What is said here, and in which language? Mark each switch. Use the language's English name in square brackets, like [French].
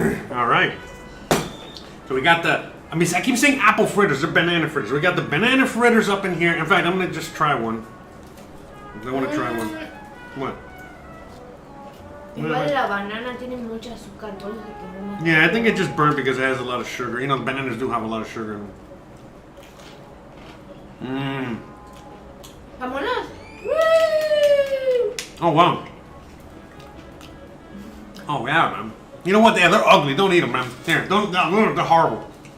[English] All right. So we got I keep saying apple fritters. They're banana fritters. We got the banana fritters up in here. In fact, I'm gonna just try one. I want to try one. What? [Spanish] Igual la banana tiene mucho azúcar, por eso se quemó más. [English] Yeah, I think it just burnt because it has a lot of sugar. The bananas do have a lot of sugar in them. Mmm. [Spanish] Vámonos. [English] Oh, wow. Oh, yeah, man. You know what? They're ugly. Don't eat them, man. Here, they're horrible.